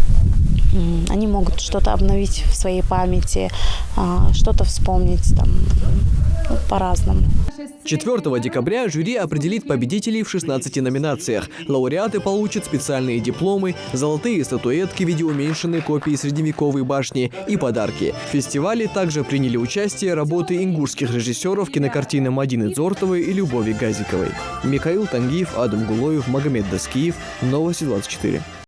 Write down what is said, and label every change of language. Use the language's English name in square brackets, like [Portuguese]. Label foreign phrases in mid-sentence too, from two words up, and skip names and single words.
[Russian] Они могут что-то обновить в своей памяти, что-то вспомнить по-разному. 4 декабря жюри определит победителей в 16 номинациях. Лауреаты получат специальные дипломы, золотые статуэтки в виде уменьшенной копии средневековой башни и подарки. В фестивале также приняли участие работы ингушских режиссеров кинокартины Мадины Дзортовой и Любови Газиковой. Михаил Тангиев, Адам Гулоев, Магомед Даскиев. Новости 24.